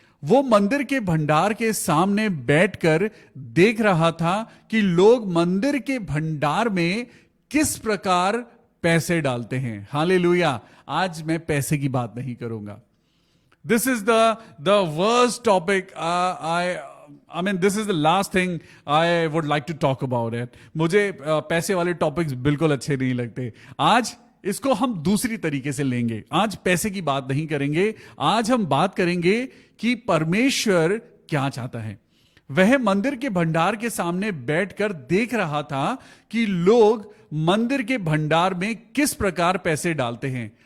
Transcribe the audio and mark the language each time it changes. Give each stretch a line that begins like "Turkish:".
Hindi: वो मंदिर के भंडार के सामने बैठकर देख रहा था कि लोग मंदिर के भंडार में किस प्रकार पैसे डालते हैं। हालेलुया। आज मैं पैसे की बात नहीं करूंगा।
English: This is the worst topic. I mean, this is the last thing I would like to talk about it.
Hindi: मुझे पैसे वाले टॉपिक्स बिल्कुल अच्छे नहीं लगते। आज इसको हम दूसरी तरीके से लेंगे। आज पैसे की बात नहीं करेंगे। आज हम बात करेंगे कि परमेश्वर क्या चाहता है। वह मंदिर के भंडार के सामने बैठकर देख रहा था कि लोग मंदिर के भंडार में किस प्रकार पैसे डालते हैं।